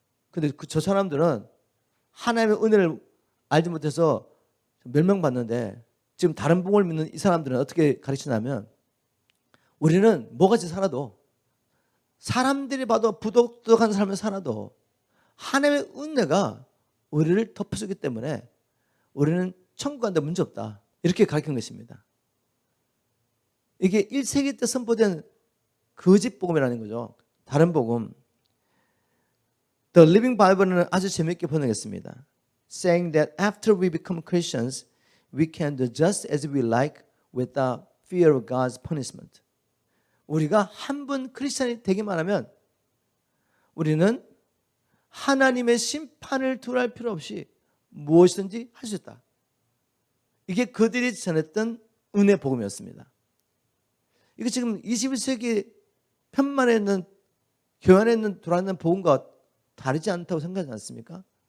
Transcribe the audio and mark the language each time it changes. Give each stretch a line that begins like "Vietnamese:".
Korean: 근데 저 사람들은 하나님의 은혜를 알지 못해서 멸망받는데 지금 다른 복음을 믿는 이 사람들은 어떻게 가르치냐면 우리는 뭐같이 살아도 사람들이 봐도 부도덕한 삶을 살아도 하나님의 은혜가 우리를 덮어주기 때문에 우리는 천국 가는데 문제 없다. 이렇게 가르친 것입니다. 이게 1세기 때 선포된 거짓 복음이라는 거죠. 다른 복음. The Living Bible는 아주 재미있게 번역했습니다.
English: Saying that after we become Christians, we can do just as we like without fear of God's punishment.
Korean: 우리가 한 번 크리스찬이 되기만 하면 우리는 하나님의 심판을 두려워할 필요 없이 무엇이든지 할 수 있다. 이게 그들이 전했던 은혜 복음이었습니다. 이게 지금 21세기 편만에 있는 교회 안에 있는 돌아다니는 복음과 다르지 않다고 생각하지 않습니까?